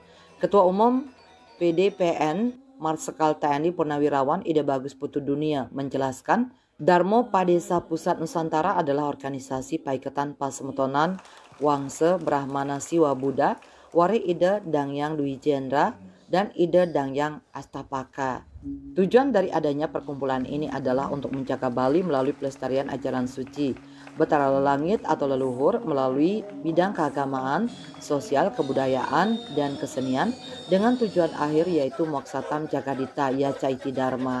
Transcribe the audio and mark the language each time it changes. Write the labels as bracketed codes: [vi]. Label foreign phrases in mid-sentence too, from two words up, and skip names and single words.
[id] Ketua Umum PDPN Marsikal TNI Purnawirawan Ida Bagus Putu Dunia menjelaskan, Darmo Padesa Pusat Nusantara adalah organisasi [ban] paiketan pasemetonan [id] Wangse Brahmana Siwa Buddha, Wari Ida Dangyang Dwijendra, dan Ida Dangyang Astapaka. Tujuan dari adanya perkumpulan ini adalah untuk menjaga Bali melalui pelestarian ajaran suci, Betara Langit atau leluhur melalui bidang keagamaan, sosial, kebudayaan, dan kesenian dengan tujuan akhir yaitu [sa] Moksatam Jagadita Yacaiti Dharma.